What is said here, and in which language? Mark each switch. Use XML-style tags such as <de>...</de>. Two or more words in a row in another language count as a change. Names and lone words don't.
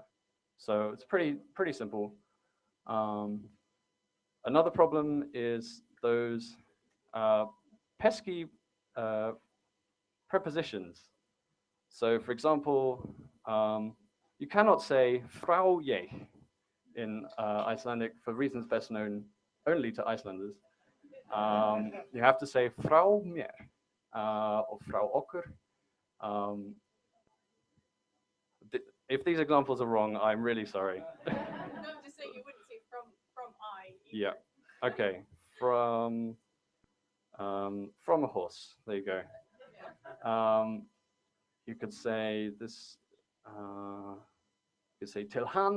<en>So it's pretty simple. Another problem is those pesky prepositions. So for example, you cannot say</en> <is>frá ég</is> <en>in Icelandic for reasons best known only to Icelanders. You have to say</en> <is>frá mér</is> <en>or</en> <is>frá okkur.</is> <en>If these examples are wrong, I'm really sorry. No, I'm just saying you wouldn't say from I. Either. Yeah. Okay. From a horse. There you go. Yeah. You could say this. You could say</en> <is>till han.</is>